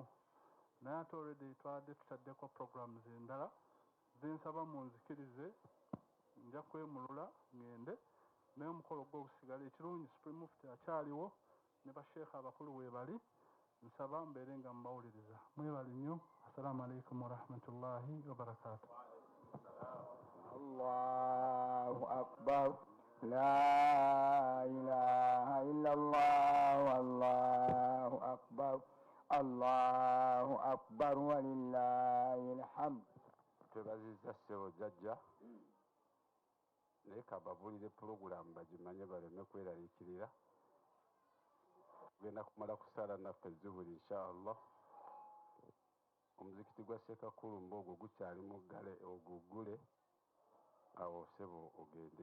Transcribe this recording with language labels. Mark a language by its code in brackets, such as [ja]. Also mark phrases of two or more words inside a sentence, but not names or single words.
[lg] Naye ate already twadde tutaddeko programs endala zensaba munzikirize. Nja kwemulula ngende naye omukolo gwo gusigala. Ekirungi [en] Supreme Mufti [lg] akyaliwo ne basheekha abakulu weebali. Nsaba mbeere nga mbawuliriza. Mwebali nnyo. [ar] السلام عليكم ورحمة الله وبركاته. الله أكبر، لا إله إلا الله، الله أكبر، الله أكبر ولله الحمد. [lg] Twebaziza ssebo jjajja, naye kababulire pulogulaamu bagimanye baleme kweraliikirira. Tugenda kumala kusala naffe zuhuri inshaallah. Omuzikiti gwa Sheikh Kulumba ogwo gukyali muggale, ogugule awo ssebo ogende.